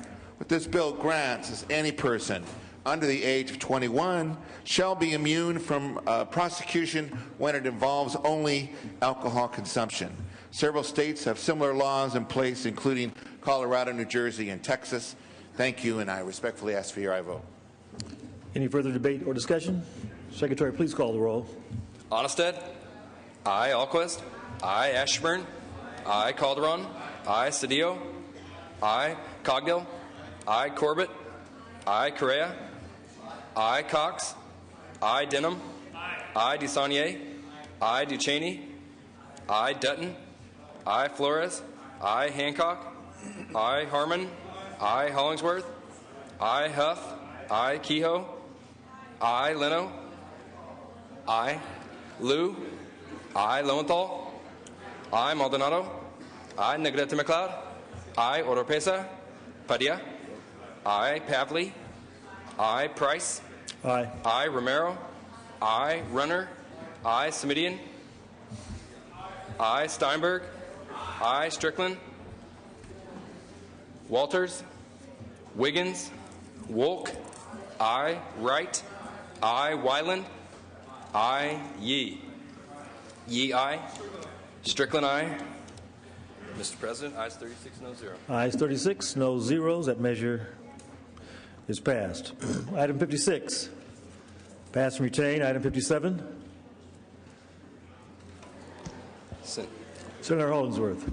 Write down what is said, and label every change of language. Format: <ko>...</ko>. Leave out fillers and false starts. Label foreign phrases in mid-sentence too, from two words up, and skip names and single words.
<en>What this bill grants is any person under the age of 21 shall be immune from prosecution when it involves only alcohol consumption. Several states have similar laws in place, including Colorado, New Jersey, and Texas. Thank you, and I respectfully ask for your aye vote. Any further debate or discussion? Secretary, please call the roll. Onestad? Aye. Alquist? Aye. Ashburn? Aye. Calderon? Aye. Cedillo? Aye. Cogdill? Aye. Corbett? Aye. Correa? Aye. Cox? Aye. Denham? Aye. DeSaulnier? Aye. Ducheney? Aye. Dutton? Aye. Flores? Aye. Hancock? Aye. Harmon? I. Hollingsworth. I. Huff. I. Kehoe. I. Leno. I. Liu. I. Lowenthal. I. Maldonado. I. Negrete McLeod. I. Oropesa. Padilla. I. Pavley. I. Price. Aye. I. Romero. I. Runner. I. Semidian. I. Steinberg. I. Strickland. Walters. Wiggins. Wolk. I. Wright. I. Wyland. I. Yee. Yee, aye. Strickland, aye. Mr. President, ayes 36, no zero. Ayes 36, no zeros. That measure is passed. Item 56, pass and retain. Item 57, Senator Hollingsworth.</en>